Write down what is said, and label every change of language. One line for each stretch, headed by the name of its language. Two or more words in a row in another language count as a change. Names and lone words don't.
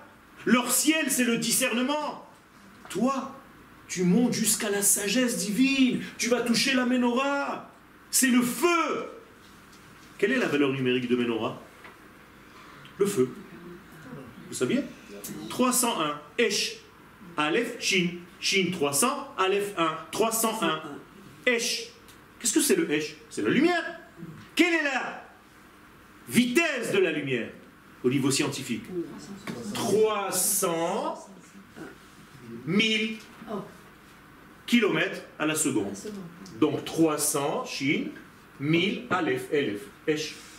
French: Leur ciel, c'est le discernement. Toi, tu montes jusqu'à la sagesse divine. Tu vas toucher la Ménorah. C'est le feu. Quelle est la valeur numérique de Ménorah? Le feu. Vous saviez? 301. Esh. Aleph, Shin. Shin 300. Aleph 1. 301. Esh. Qu'est-ce que c'est le Esh? C'est la lumière. Quelle est la vitesse de la lumière au niveau scientifique? 300 000 kilomètres à la seconde. Donc 300, Shin, 1000, Aleph, Elef, Esh.